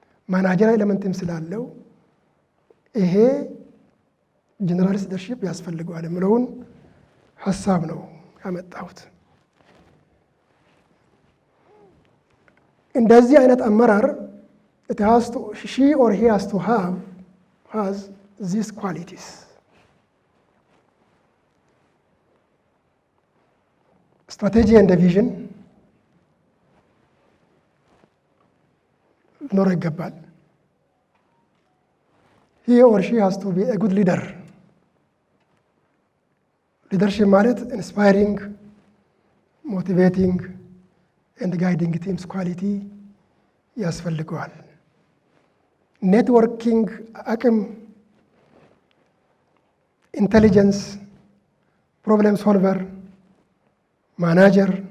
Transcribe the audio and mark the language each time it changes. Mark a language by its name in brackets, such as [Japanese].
[Amharic] ማናጀር ኤሌመንትም ስላለው ይሄ ጀነራሊስት ሊደርሺፕ ያስፈልገዋል የምለውን ሀሳብ ነው ያመጣሁት። እንደዚህ አይነት አመራር [English] she or he has to has these qualities. Strategy and vision [Amharic] ሊኖረው ይገባል። [English] he or she has to be a good leader. ሊደርሺፕ ማለት ኢንስፓይሪንግ ሞቲቬቲንግ ኤንድ ጋይዲንግ ቲምስ ኳሊቲ ያስፈልገዋል። ኔትወርኪንግ አቅም፣ ኢንቴሊጀንስ፣ ፕሮብሌም ሶልቨር፣ ማናጀር፣